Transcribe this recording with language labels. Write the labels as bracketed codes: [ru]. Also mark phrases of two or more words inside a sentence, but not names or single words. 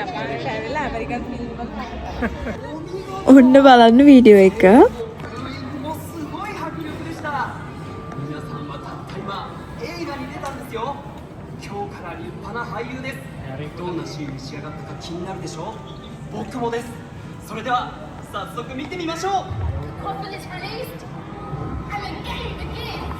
[si] ජපානට ඇවිල්ලා ඇමරිකන් ෆිල්ම් වල ඔන්න බලන්න වීඩියෝ එක. [ja] すごい迫力でした。皆さんはたった今映画に出たんですよ。今日から立派な俳優です。どんなシーンに仕上がったか気になるでしょう。僕もです。それでは早速見てみましょう。 [en] Confidence released. I'm a game again.